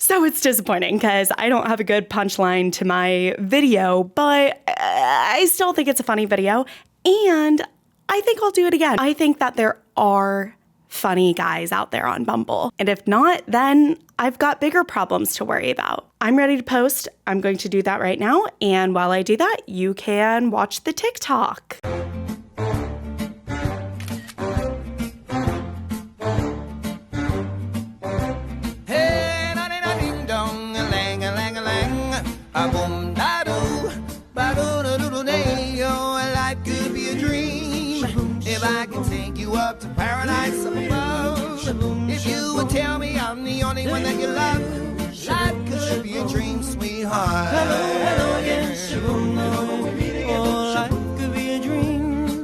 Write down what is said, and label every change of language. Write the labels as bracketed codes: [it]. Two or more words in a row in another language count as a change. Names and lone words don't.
[en] So it's disappointing because I don't have a good punchline to my video, but I still think it's a funny video, and I think I'll do it again. I think that there are funny guys out there on Bumble. And if not, then I've got bigger problems to worry about. I'm ready to post. I'm going to do that right now. And while I do that, you can watch the TikTok. Hey, ding dong, a lang, a lang, a lang, a boom, da doo, ba doo, da doo, day. Oh, life could be a dream if I can take you up to paradise above. If you would tell me I'm the only one someone that you love. Life could be a dream, sweetheart. Hello again, shaboom. Oh, life could be a dream.